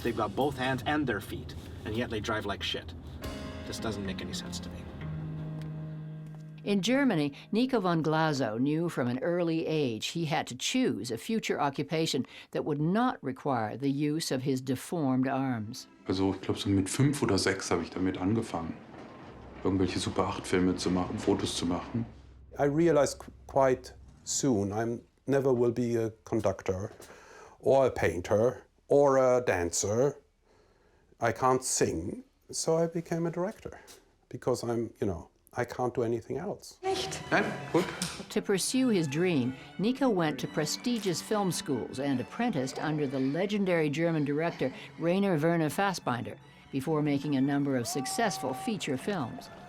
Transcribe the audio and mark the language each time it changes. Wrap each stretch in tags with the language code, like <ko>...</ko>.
<en>They've got both hands and their feet, and yet they drive like shit. This doesn't make any sense to me. In Germany, Nico von Glasow knew from an early age he had to choose a future occupation that would not require the use of his deformed arms.</en> <de>Also ich glaube, so mit 5 oder 6 habe ich damit angefangen, irgendwelche Super 8-Filme zu machen, Fotos zu machen.</de> <en>I realized quite soon I never will be a conductor or a painter or a dancer. I can't sing, so I became a director because I'm, I can't do anything else. To pursue his dream, Nico went to prestigious film schools and apprenticed under the legendary German director Rainer Werner Fassbinder before making a number of successful feature films.</en>